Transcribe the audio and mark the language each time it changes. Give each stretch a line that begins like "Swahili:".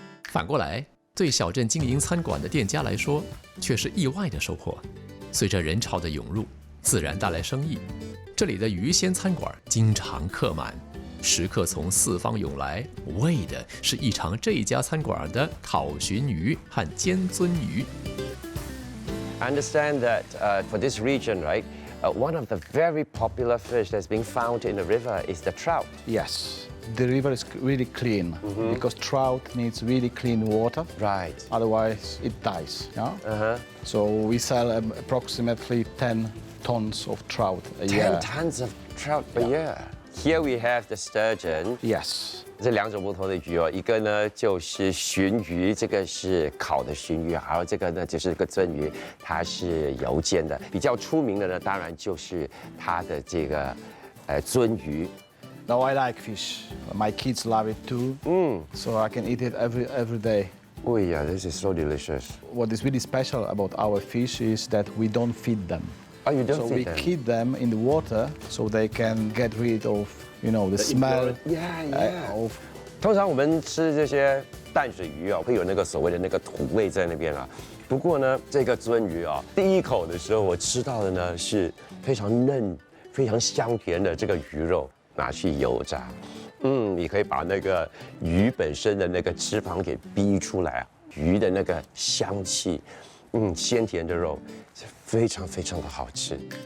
Chinese: 反过来，对小镇经营餐馆的店家来说，却是意外的收获。随着人潮的涌入，自然带来生意。这里的鱼鲜餐馆经常客满，食客从四方涌来，为的是一尝这家餐馆的烤鲟鱼和煎鳟鱼。
English: I understand that for this region, right, one of the very popular fish that's being found in the river is the trout. Yes, the river is really clean because trout needs really clean water. Right. Otherwise, it dies. Yeah? So we sell approximately 10 tons of trout a year. 10 tons of trout per year. Here we have the sturgeon. Yes.
Chinese: 这两种不同的鱼哦，一个呢就是鲟鱼，这个是烤的鲟鱼，还有这个呢就是个鳟鱼，它是油煎的。比较出名的呢，当然就是它的这个鳟鱼。
English: Now I like fish. My kids love it too. So I can eat it every day. Oh yeah, this is so delicious. What is really special about our fish is that we don't feed them. Oh, you don't so feed we them? keep them in the water so they can get rid of, the smell. Of.
Chinese: 通常我们吃这些淡水鱼啊，会有那个所谓的那个土味在那边啊。不过呢，这个鳟鱼啊，第一口的时候我吃到的呢是非常嫩、非常香甜的这个鱼肉，拿去油炸。你可以把那个鱼本身的那个脂肪给逼出来啊，鱼的那个香气，鲜甜的肉，非常非常的好吃。